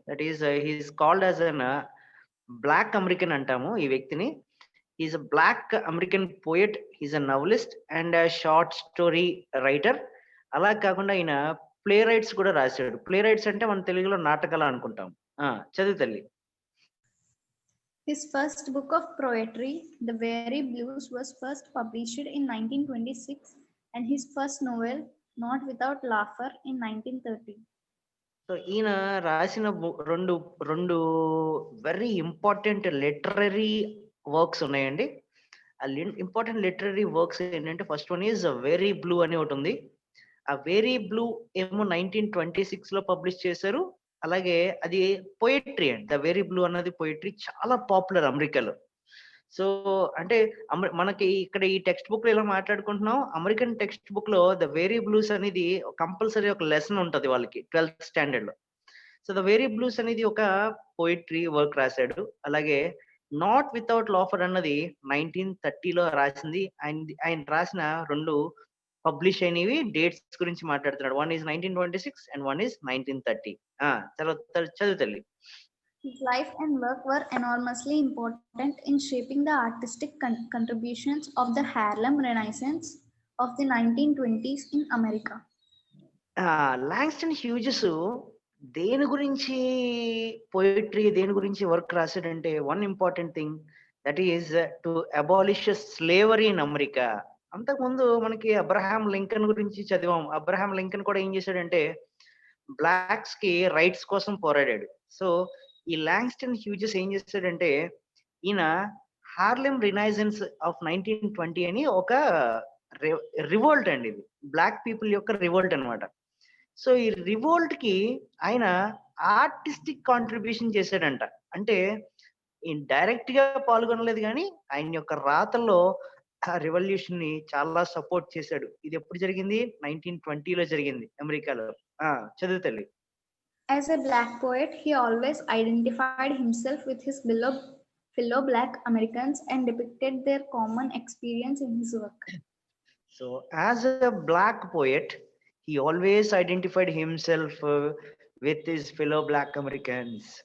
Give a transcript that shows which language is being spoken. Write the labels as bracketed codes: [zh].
[en] that is he's called as an black American [te] అంటాము ఈ వ్యక్తిని. [en] He's a black American poet, he's a novelist and short story writer. [te] అలా కాకుండా ఆయన play rights కూడా రాశాడు. ప్లే రైట్స్ అంటే మన తెలుగులో నాటకాలు అనుకుంటాం. చదువు తల్లి. [en] His first book of poetry, The Very Blues, was first published in 1926, and his first novel, Not Without Laughter, in 1930. [te] So ఈయన రాసిన రెండు వెరీ ఇంపార్టెంట్ లిటరరీ వర్క్స్ ఉన్నాయండి. ఆ ఇంపార్టెంట్ లిటరరీ వర్క్స్ ఏంటంటే [en] first one is weary blue [te] అని ఒకటి ఉంది. ఆ వెరీ బ్లూ ఏమో 1926 లో పబ్లిష్ చేశారు. అలాగే అది పోయిట్రీ అండి. ద వెరీ బ్లూ అన్నది పోయిట్రీ, చాలా పాపులర్ అమెరికాలో. సో అంటే మనకి ఇక్కడ ఈ టెక్స్ట్ బుక్ లో ఇలా మాట్లాడుకుంటున్నాం. అమెరికన్ టెక్స్ట్ బుక్ లో ద వెరీ బ్లూస్ అనేది కంపల్సరీ ఒక లెసన్ ఉంటది వాళ్ళకి 12th స్టాండర్డ్ లో. సో ద వెరీ బ్లూస్ అనేది ఒక పోయిట్రీ వర్క్ రాశాడు. అలాగే నాట్ వితౌట్ లాఫర్ అన్నది 1930లో రాసింది. ఆయన రాసిన రెండు పబ్లిష్ అయినవి డేట్స్ గురించి మాట్లాడుతున్నాడు. [en] One is 1926 and one is 1930. [te] చదువు తల్లి. [en] His life and work were enormously important in shaping the artistic contributions of the Harlem Renaissance of the 1920s in America. [te] లాంగ్స్టన్ Hughes దేని గురించి పోయిట్రీ, దేని గురించి work రాశాడంటే [en] One important thing, that is to abolish slavery in America. [te] అంతకుముందు మనకి Abraham Lincoln గురించి చదివాం. Abraham Lincoln కూడా ఏం చేశాడంటే బ్లాక్స్ కి రైట్స్ కోసం పోరాడాడు. సో ఈ లాంగ్స్టన్ హ్యూజెస్ ఏం చేశాడంటే ఈయన హార్లెమ్ రినైజెన్స్ ఆఫ్ 1920 అని ఒక రివోల్ట్ అండి. ఇది బ్లాక్ పీపుల్ యొక్క రివోల్ట్ అన్నమాట. సో ఈ రివోల్ట్ కి ఆయన ఆర్టిస్టిక్ కాంట్రిబ్యూషన్ చేశాడంట. అంటే డైరెక్ట్ గా పాల్గొనలేదు కానీ ఆయన యొక్క రాతల్లో ఆ రెవల్యూషన్ ని చాలా సపోర్ట్ చేశాడు. ఇది ఎప్పుడు జరిగింది? 1920లో జరిగింది అమెరికాలో. చదువు తల్లి. [en] As a black poet, he always identified himself with his fellow black Americans and depicted their common experience in his work. So as a black poet, he always identified himself with his fellow black Americans.